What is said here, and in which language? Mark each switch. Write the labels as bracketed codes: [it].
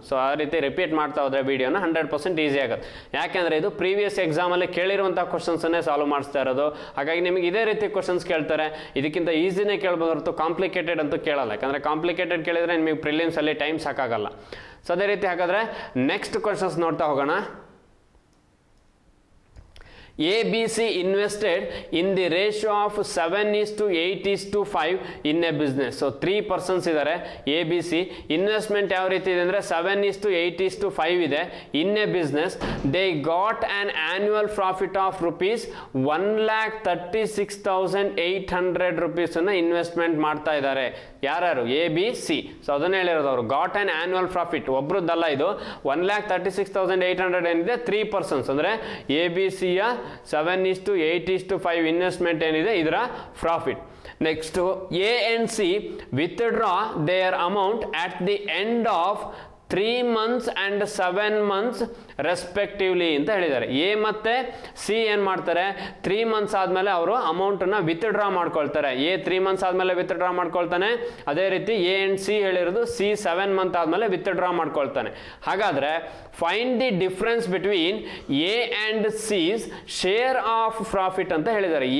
[kn] So ಆ ರೀತಿ repeat ಮಾಡ್ತಾ ಹೋದರೆ ವೀಡಿಯೋನ 100% ಈಸಿ ಆಗುತ್ತೆ. ಯಾಕೆಂದರೆ ಇದು ಪ್ರೀವಿಯಸ್ ಎಕ್ಸಾಮಲ್ಲಿ ಕೇಳಿರುವಂಥ ಕ್ವಶನ್ಸನ್ನೇ ಸಾಲ್ವ್ ಮಾಡಿಸ್ತಾ ಇರೋದು. ಹಾಗಾಗಿ ನಿಮಗೆ ಇದೇ ರೀತಿ ಕ್ವಶನ್ಸ್ ಕೇಳ್ತಾರೆ, ಇದಕ್ಕಿಂತ ಈಸಿನೇ ಕೇಳ್ಬೋದು ಹೊರತು ಕಾಂಪ್ಲಿಕೇಟೆಡ್ ಅಂತೂ ಕೇಳಲ್ಲ. ಯಾಕಂದರೆ ಕಾಂಪ್ಲಿಕೇಟೆಡ್ ಕೇಳಿದರೆ ನಿಮಗೆ ಪ್ರಿಲಿಮ್ಸಲ್ಲಿ ಟೈಮ್ ಸಾಕಾಗಲ್ಲ. ಸೊ ಅದೇ ರೀತಿ ಹಾಗಾದರೆ ನೆಕ್ಸ್ಟ್ ಕ್ವಶನ್ಸ್ ನೋಡ್ತಾ ಹೋಗೋಣ. [en] ABC invested in the ratio of 7:8:5 in a business. So 3 persons [kn] ಇದ್ದಾರೆ. ABC ಇನ್ವೆಸ್ಟ್ಮೆಂಟ್ ಯಾವ ರೀತಿ ಇದೆ ಅಂದರೆ 7:8:5 ಇದೆ. [en] in a business they got an annual profit of rupees 1,36,800 rupees [kn] ಅನ್ನು ಇನ್ವೆಸ್ಟ್ಮೆಂಟ್ ಮಾಡ್ತಾ ಇದ್ದಾರೆ. ಯಾರ್ಯಾರು, ABC. ಸೊ ಅದನ್ನ ಹೇಳಿರೋದು ಅವರು. [en] got an annual profit [kn] ಒಬ್ರದ್ದಲ್ಲ ಇದು. 1,36,800 ಏನಿದೆ 3 persons ಅಂದರೆ ABCಯ 7:8:5 ಇನ್ವೆಸ್ಟ್ಮೆಂಟ್ ಏನಿದೆ ಇದರ profit. [en] next A and C withdraw their amount at the end of 3 months and 7 months respectively [kn] ಅಂತ ಹೇಳಿದ್ದಾರೆ. ಎ ಮತ್ತು ಸಿ ಏನು ಮಾಡ್ತಾರೆ, 3 months ಆದಮೇಲೆ ಅವರು ಅಮೌಂಟನ್ನು ವಿತ್ಡ್ರಾ ಮಾಡ್ಕೊಳ್ತಾರೆ. ಎ 3 months ಆದಮೇಲೆ ವಿತ್ಡ್ರಾ ಮಾಡ್ಕೊಳ್ತಾನೆ. ಅದೇ ರೀತಿ ಎ ಆ್ಯಂಡ್ ಸಿ ಹೇಳಿರೋದು ಸಿ 7 months ಆದಮೇಲೆ ವಿತ್ಡ್ರಾ ಮಾಡ್ಕೊಳ್ತಾನೆ. ಹಾಗಾದರೆ [en] find the difference between A and C's share of profit [kn] ಅಂತ ಹೇಳಿದ್ದಾರೆ.